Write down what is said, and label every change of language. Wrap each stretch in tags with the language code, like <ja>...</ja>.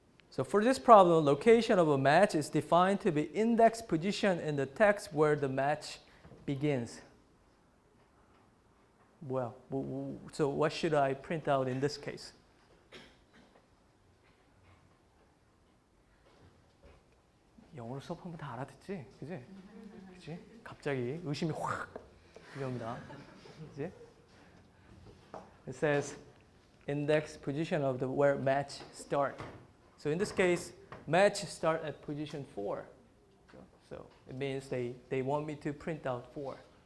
<en>So for this problem, location of a match is defined to be index position in the text where the match begins. Well, so what should I print out in this case?</en> <ko>영어로 수업하면 다 알아듣지? 그지? 그지? 갑자기 의심이 확 들어옵니다. 그지?</ko> <en>It says index position of the where match start. So in this case, match start at position 4. So it means they want me to print out 4.</en>